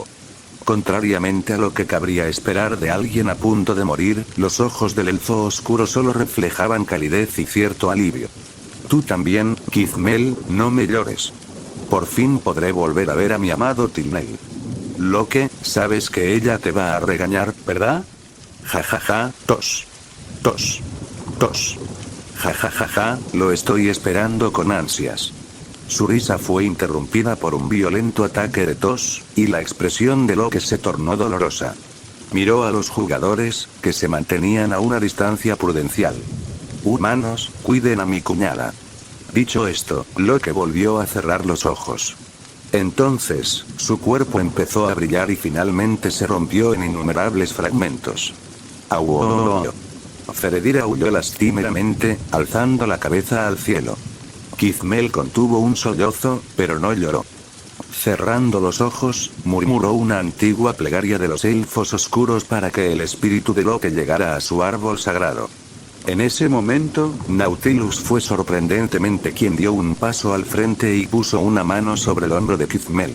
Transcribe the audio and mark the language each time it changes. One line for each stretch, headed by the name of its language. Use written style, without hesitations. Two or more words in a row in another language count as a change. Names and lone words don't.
Spanish: Contrariamente a lo que cabría esperar de alguien a punto de morir, los ojos del elfo oscuro solo reflejaban calidez y cierto alivio. Tú también, Kizmel, no me llores. Por fin podré volver a ver a mi amado Tilney. Locke, sabes que ella te va a regañar, ¿verdad? Ja ja ja, tos. Tos. Tos. Ja ja ja ja, lo estoy esperando con ansias. Su risa fue interrumpida por un violento ataque de tos, y la expresión de Locke se tornó dolorosa. Miró a los jugadores, que se mantenían a una distancia prudencial. Humanos, cuiden a mi cuñada. Dicho esto, Locke volvió a cerrar los ojos. Entonces, su cuerpo empezó a brillar y finalmente se rompió en innumerables fragmentos. ¡Auuu! Freddir aulló lastimeramente, alzando la cabeza al cielo. Kizmel contuvo un sollozo, pero no lloró. Cerrando los ojos, murmuró una antigua plegaria de los elfos oscuros para que el espíritu de Locke llegara a su árbol sagrado. En ese momento, Nautilus fue sorprendentemente quien dio un paso al frente y puso una mano sobre el hombro de Kizmel.